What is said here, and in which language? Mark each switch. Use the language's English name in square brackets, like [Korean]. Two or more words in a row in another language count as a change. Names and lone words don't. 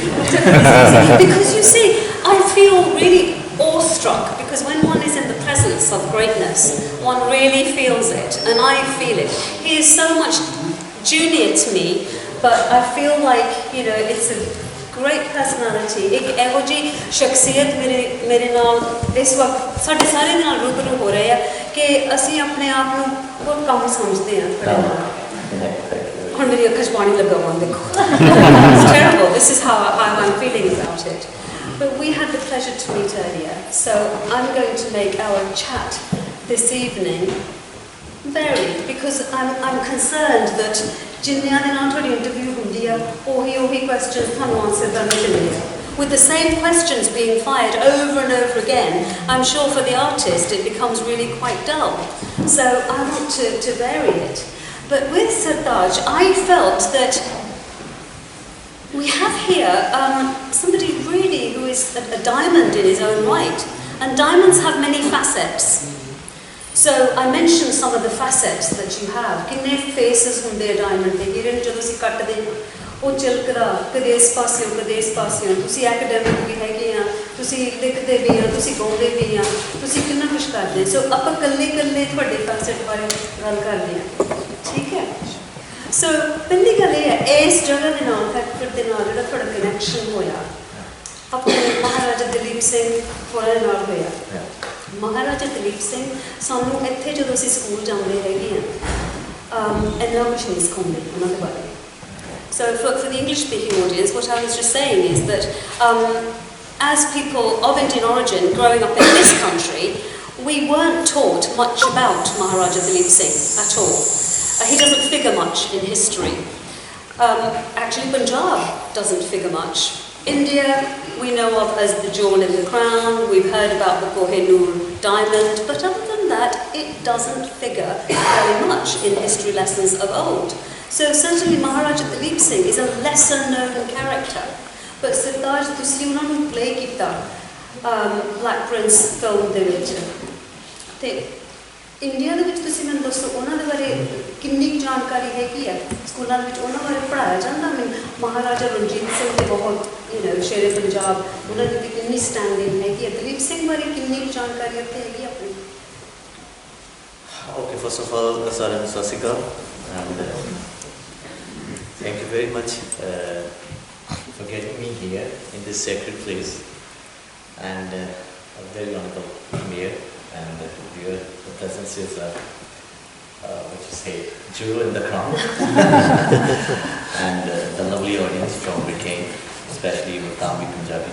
[English] Because you see, I feel really awestruck because when one is in the presence of greatness, one really feels it, and I feel it. He is so much junior to me, but I feel like, it's a great personality. [Punjabi] ਇੱਕ ਏਹੋ ਜੀ ਸ਼ਖ਼ਸੀਅਤ ਮੇਰੇ ਨਾਲ ਇਸ ਵਕਤ ਸਾਢੇ ਸਾਰੇ ਨਾਲ ਰੂਬਰੂ ਹੋ ਰਹੇ ਹੈਂ ਕਿ ਅਸੀ ਅਪਣੇ ਆਪ ਨੂੰ ਬਹੁਤ ਕਮ ਸਮਝਦੇ ਹਾਂ ਥੋੜ੍ਹੇ ਨਾਲ ਹੁਣ ਮੇਰੀ ਅੱਖਾਂ ਚ ਪਾਣੀ ਲੱਗਾ ਹੋਇਆ ਦੇਖੋ. [English] It's terrible. This is how I'm feeling about it. But we had the pleasure to meet earlier, so I'm going to make our chat this evening varied because I'm concerned that [Punjabi] ਜਿੰਨੀਆਂ ਦੇ ਨਾਲ ਥੋੜ੍ਹੀ ਇੰਟਰਵਿਊ ਹੁੰਦੀ ਹੈ ਓਹੀ questions ਥਾਨੂੰ ਆਂਸਰ ਕਰਨੇ ਮਿਲਦੇ ਹੈਂ. [English] With the same questions being fired over and over again, I'm sure for the artist it becomes really quite dull. So I want to vary it. But with Sartaaj, I felt that we have here somebody really who is a diamond in his own right. And diamonds have many facets. So I mentioned some of the facets that you have. [Punjabi] ਕਿੰਨੇ faces ਹੁੰਦੇ diamond ਦੇ ਹੀਰੇ ਨੂੰ ਜਦੋਂ ਅਸੀਂ ਕਟਦੇ ਉਹ ਚਿਲਕਦਾ ਕਦੇ ਇਸ ਪਾਸਿਓਂ ਕਦੇ ਇਸ ਪਾਸਿਓਂ ਤੁਸੀਂ ਐਕੈਡੈਮਿਕ ਵੀ ਹੈਗੇ ਆ ਤੁਸੀਂ ਲਿਖਦੇ ਵੀ ਆ ਤੁਸੀਂ ਗਾਉਂਦੇ ਵੀ ਆ ਤੁਸੀਂ ਕਿੰਨਾ ਕੁਝ ਕਰਦੇ ਸੋ ਆਪਾਂ ਕੱਲੇ ਤੁਹਾਡੇ ਫੈਸਟ ਬਾਰੇ ਗੱਲ ਕਰਦੇ ਆ ਠੀਕ ਹੈ ਸੋ ਪਹਿਲੀ ਗੱਲ ਇਹ ਹੈ ਇਸ ਜਗ੍ਹਾ ਦੇ ਨਾਲ ਫੈਕਟਰ ਦੇ ਨਾਲ ਜਿਹੜਾ ਤੁਹਾਡਾ ਕਨੈਕਸ਼ਨ ਹੋਇਆ ਆਪਣੇ ਮਹਾਰਾਜਾ ਦਲੀਪ ਸਿੰਘ ਹੋਰਾਂ ਨਾਲ ਹੋਇਆ ਮਹਾਰਾਜਾ ਦਲੀਪ ਸਿੰਘ ਸਾਨੂੰ ਇੱਥੇ ਜਦੋਂ ਅਸੀਂ ਸਕੂਲ ਜਾਂਦੇ ਹੈਗੇ ਆ ਇੰਨਾ ਕੁਝ ਨਹੀਂ ਸਿਖਾਉਂਦੇ ਉਹਨਾਂ ਦੇ ਬਾਰੇ. [English] So for the English-speaking audience, what I was just saying is that as people of Indian origin growing up in this country, we weren't taught much about Maharaja Dalip Singh at all. He doesn't figure much in history. Actually, Punjab doesn't figure much. India, we know of as the jewel in the crown. We've heard about the Kochhar diamond, but other than that, it doesn't figure very much in history lessons of old. So certainly Maharaja Dalip Singh is a lesser known character. But Sartaaj, [Punjabi] ਤੁਸੀਂ ਉਹਨਾਂ ਨੂੰ play ਕੀਤਾ Black Prince film ਦੇ ਵਿੱਚ ਤੇ ਇੰਡੀਆ ਦੇ ਵਿੱਚ ਤੁਸੀਂ ਮੈਨੂੰ ਦੱਸੋ ਉਹਨਾਂ ਦੇ ਬਾਰੇ ਕਿੰਨੀ ਜਾਣਕਾਰੀ ਹੈਗੀ ਹੈ ਸਕੂਲਾਂ ਵਿੱਚ ਉਹਨਾਂ ਬਾਰੇ ਪੜ੍ਹਾਇਆ ਜਾਂਦਾ ਮੈਨੂੰ ਮਹਾਰਾਜਾ ਰਣਜੀਤ ਸਿੰਘ ਦੇ ਬਹੁਤ ਸ਼ੇਰੇ ਪੰਜਾਬ ਉਨ੍ਹਾਂ ਨੇ ਦੀ ਕਿੰਨੀ ਸਟੈਂਡਿੰਗ ਹੈ ਦਲੀਪ ਸਿੰਘ ਬਾਰੇ ਕਿੰਨੀ ਜਾਣਕਾਰੀ ਆਪਕੋ ਹੈਗੀ ਅਪਣੀ? [English] Okay, first of all, Sartaaj Sasika, and thank you very much for getting me here in this sacred place, and I'm very honored to be here, and your presence is what you say, jewel in the crown, and the lovely audience from Britain, especially with Tamil Punjabi.